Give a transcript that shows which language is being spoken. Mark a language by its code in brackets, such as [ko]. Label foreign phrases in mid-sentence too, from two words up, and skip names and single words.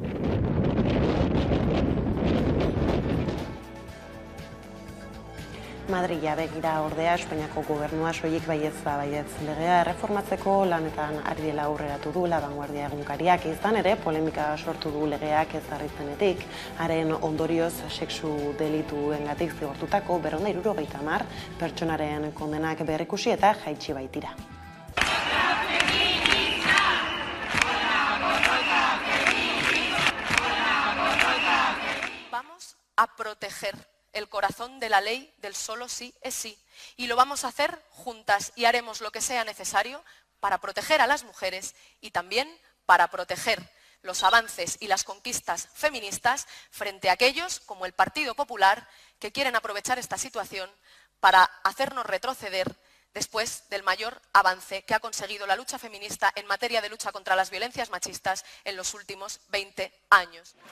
[eu] Madrila begira ordea Espainiako gobernua soilik baietz legea erreformatzeko lanetan ari dela aurreratu du La Vanguardia egunkariak, izan ere polemika sortu du legeak ezarritzenetik, haren ondorioz sexu delituengatik zigortutako 470 pertsonaren kondenak berrikusi eta jaitsi baitira. [es] Vamos a proteger el corazón de la ley del solo sí es sí. Y lo vamos a hacer juntas y haremos lo que sea necesario para proteger a las mujeres y también para proteger los avances y las conquistas feministas frente a aquellos, como el Partido Popular, que quieren aprovechar esta situación para hacernos retroceder después del mayor avance que ha conseguido la lucha feminista en materia de lucha contra las violencias machistas en los últimos 20 años.